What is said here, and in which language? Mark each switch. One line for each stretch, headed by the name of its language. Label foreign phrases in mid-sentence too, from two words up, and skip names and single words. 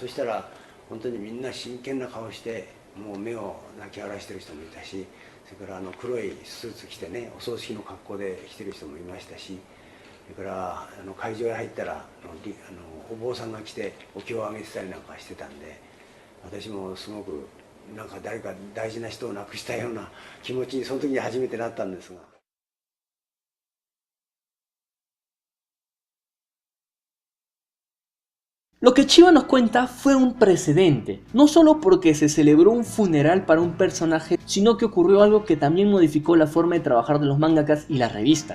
Japanese: したら本当にみんな真剣な顔して、もう目を泣き荒らしてる人もいたし、それから黒いスーツ着てね、お葬式の格好で来てる人もいましたし、それから会場へ入ったらお坊さんが来てお経をあげてたりなんかしてたんで、私もすごくなんか誰か大事な人を亡くしたような気持ちにその時に初めてなったんですが。
Spanish: Lo que Chiba nos cuenta fue un precedente, no solo porque se celebró un funeral para un personaje, sino que ocurrió algo que también modificó la forma de trabajar de los mangakas y las revistas.